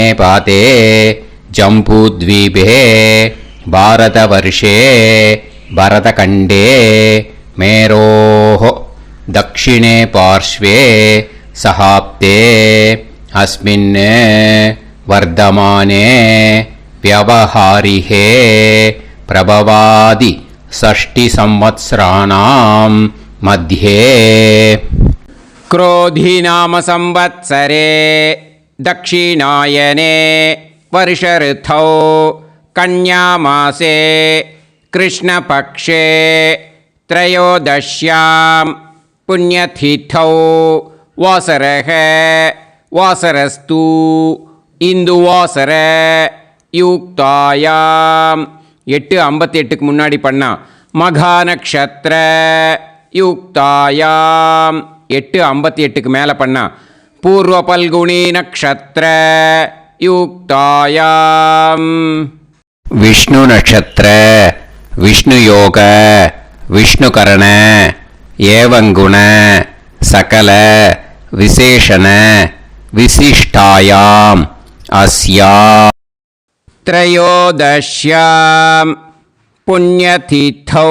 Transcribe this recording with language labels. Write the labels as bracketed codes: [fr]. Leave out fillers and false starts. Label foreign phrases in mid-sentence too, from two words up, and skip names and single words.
[sa] पादे जम्बूद्वीपे भारतवर्षे भरतखण्डे मेरोः दक्षिणे पार्श्वे शकाब्दे अस्मिन् वर्तमाने व्यावहारिके प्रभवादि षष्टि संवत्सराणाम् मध्ये. क्रोधी नाम संवत्सरे दक्षिणायने वर्षऋतौ कन्यामासे कृष्णपक्षे त्रयोदश्यां पुण्यतिथौ वासरः वासरस्तु इन्दुवासर युक्तायां 8:58 [ta] முன்னாடி பண்ணா [sa] मघानक्षत्र युक्तायाम् 8:58 [ta] மேலே பண்ணா [sa] पूर्व फल्गुनी नक्षत्र युक्तायाम्. विष्णु नक्षत्र विष्णु योग विष्णुकरण एवंगुण सकल विशेषण विशिष्टायाम् अस्या त्रयोदश्याम् पुण्यतिथौ.